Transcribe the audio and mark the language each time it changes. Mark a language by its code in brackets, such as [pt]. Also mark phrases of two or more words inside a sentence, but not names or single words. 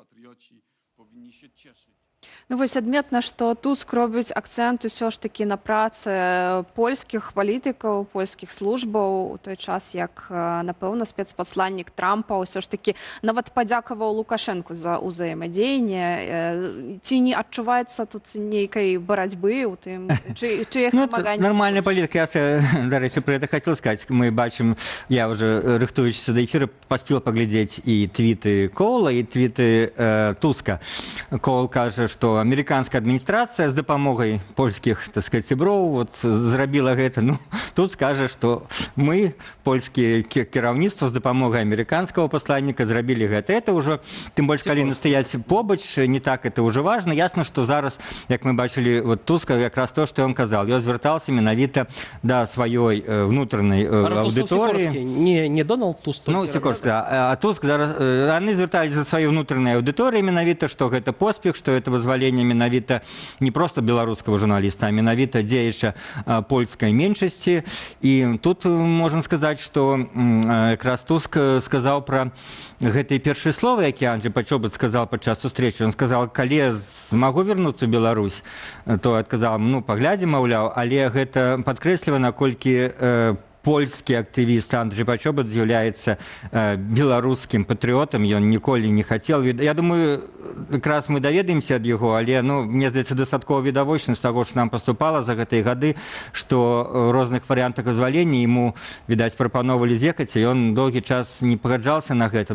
[be] Ну вось адметна, што Туск робіць акцэнт усё ж такі на працы польскіх палітыкаў, польскіх службаў у той час, як, напэўна, спецпасланнік Трампа ўсё ж такі нават падзякаваў Лукашэнку за ўзаемадзеянне. Ці не адчуваецца тут нейкай барацьбы ў тым, чыіх намаганняў? [ru] Нормальная политика. Я, до речи, про это хотел сказать. Мы бачим, я уже, рыхтуючись до эфира, поспел поглядеть и твиты Коула, и твиты Туска. Коул каже, что американская администрация с допомогой польских, так сказать, [be] сяброў вот зрабіла гэта. Ну, тут скажа, [ru] что мы, польские кіраўніцтва, с допомогой американского посланника [be] зрабілі гэта. [ru] Это уже, тем больше, [be] калі настаяць побач, [ru] не так это уже важно. Ясно, что зараз, [be] як мы бачили, [ru] вот Туска, как раз то, что он казал. [be] Ён звяртаўся менавіта да сваёй [ru] внутренней аудитории. Не Дональд Туск. [be] Ну, Сікорскі, а Туск зараз, они звяртались за [ru] свою внутреннюю аудиторию [be] менавіта, что гэта поспех, [ru] что это [be] вызваление менавіта не просто беларускага журналіста, а менавіта дзеяча польскай меншасці. І тут можна сказаць, што якраз Туск сказаў пра гэтыя першыя словы, які Анджэй Пачобут сказаў падчас сустрэчы. [ru] Он сказал, [be] калі змагу вярнуцца ў Беларусь, то адказаў, ну, паглядзім, маўляў, але гэта падкрэсліва, наколькі польскі актывіст Анджэй Пачобут з'яўляецца беларускім патрыётам, ён ніколі не хацеў. Я думаю, якраз мы даведаемся ад яго, але, ну, мне здаецца, дастаткова відавочна з таго, што нам паступала за гэтыя гады, што ў розных варыянтах вызвалення яму, відаць, прапановвалі з'ехаць, і ён доўгі час не пагаджаўся на гэта.